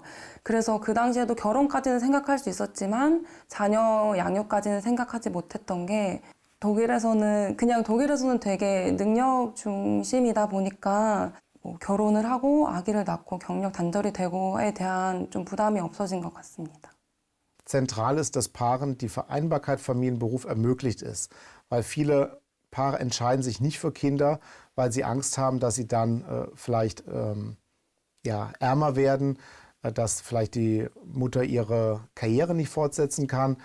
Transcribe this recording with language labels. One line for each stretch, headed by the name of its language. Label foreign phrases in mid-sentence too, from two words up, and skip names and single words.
Korean: 그래서 그 당시에도 결혼까지는 생각할 수 있었지만 자녀 양육까지는 생각하지 못했던 게 독일에서는 되게 능력 중심이다 보니까 뭐 결혼을 하고 아기를 낳고 경력 단절이 되고에 대한 좀 부담이 없어진 것 같습니다.
German: Zentral ist, dass Paaren die Vereinbarkeit Familienberuf ermöglicht ist, weil viele Paare entscheiden sich nicht für Kinder, weil sie Angst haben, dass sie dann vielleicht ärmer werden, dass vielleicht die Mutter ihre Karriere nicht fortsetzen kann.